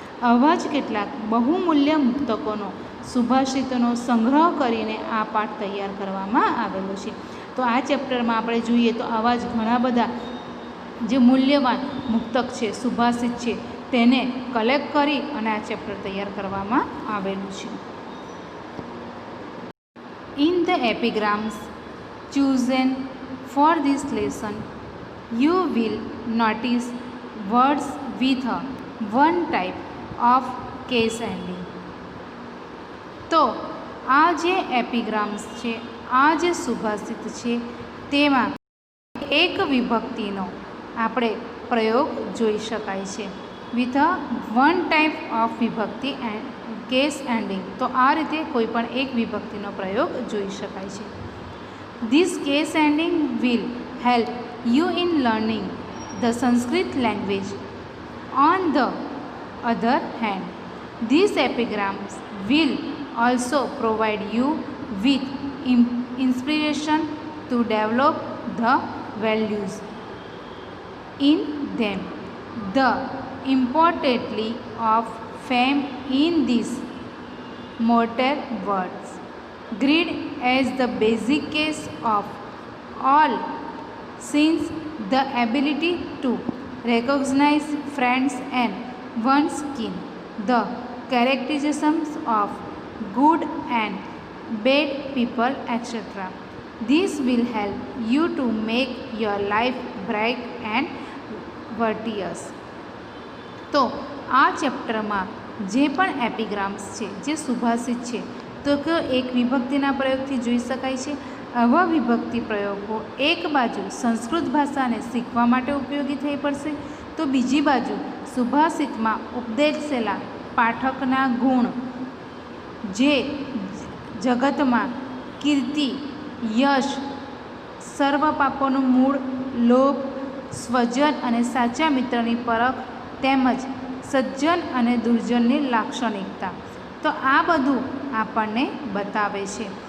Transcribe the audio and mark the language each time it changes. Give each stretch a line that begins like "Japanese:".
Gujarati: આવા જ કેટલાક બહુમૂલ્ય મુક્તકોનો સુભાષિતોનો સંગ્રહ કરીને આ પાઠ તૈયાર કરવામાં આવેલો છે. તો આ ચેપ્ટરમાં આપણે જોઈએ તો આવા જ ઘણા બધા જે મૂલ્યવાન મુક્તક છે, સુભાષિત છે, તેને કલેક્ટ કરી અને આ ચેપ્ટર તૈયાર કરવામાં આવેલું છે.
English: In the epigrams chosen for this lesson, you will notice words with one type of case ending.
Gujarati: તો આ જે એપિગ્રામ્સ છે, આ જે સુભાષિત છે, તેમાં એક વિભક્તિનો આપણે પ્રયોગ જોઈ શકાય છે.
English: With one type of vibhakti and case ending.
Gujarati: તો આ રીતે કોઈ પણ એક વિભક્તિનો પ્રયોગ જોઈ શકાય છે.
English: This case ending will help you in learning the Sanskrit language on the other hand. These epigrams will also provide you with inspiration to develop the values in them. The importantly of fame in these mortal words. Greed as the basic case of all sins, the ability to recognize friends and one's kin, the characteristics of good and bad people, etc. This will help you to make your life bright and virtuous.
Gujarati: તો આ ચેપ્ટરમાં જે પણ એપિગ્રામ્સ છે, જે સુભાષિત છે, તો કે એક વિભક્તિના પ્રયોગથી જોઈ શકાય છે. આવા વિભક્તિ પ્રયોગો એક બાજુ સંસ્કૃત ભાષાને શીખવા માટે ઉપયોગી થઈ પડશે, તો બીજી બાજુ સુભાષિતમાં ઉપદેશેલા પાઠકના ગુણ, જે જગતમાં કીર્તિ, યશ, સર્વ પાપોનું મૂળ, લોભ, સ્વજન અને સાચા મિત્રની પરખ, તેમજ સજ્જન અને દુર્જનની લાક્ષણિકતા, તો આ બધું આપણને બતાવે છે.